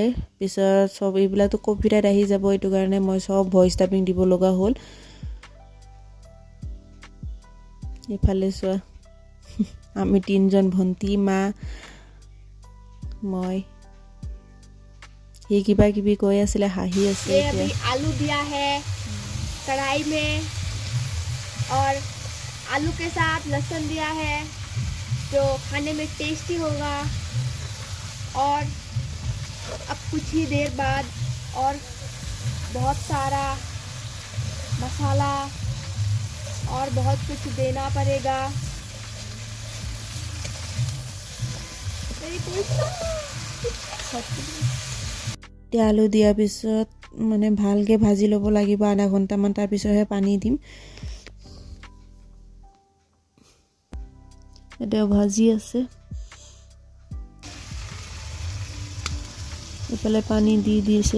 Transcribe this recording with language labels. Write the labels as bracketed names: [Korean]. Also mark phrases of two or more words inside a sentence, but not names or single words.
[Assamese] পিছত চব এইবিলাকতো কপিৰাইট আহি যাব, এইটো কাৰণে মই চব [English] voice typing [Assamese] দিব লগা হ'ল। এইফালে চোৱা, আমি 3জন, ভণ্টি, মা, মই। সি কিবা কিবি কৈ আছিলে, হাঁহি আছে। [Hindi] अभी आलू दिया है कढ़ाई में, और आलू के साथ लहसुन दिया है जो खाने में टेस्टी होगा। और अब कुछ ही देर बाद और बहुत सारा मसाला और बहुत कुछ देना पड़ेगा। [Assamese] এতিয়া আলু দিয়াৰ পিছত মানে ভালকৈ ভাজি ল'ব লাগিব আধা ঘণ্টামান, তাৰপিছতহে পানী দিম। এতিয়া ভাজি আছে, এইফালে পানী দি দিছে।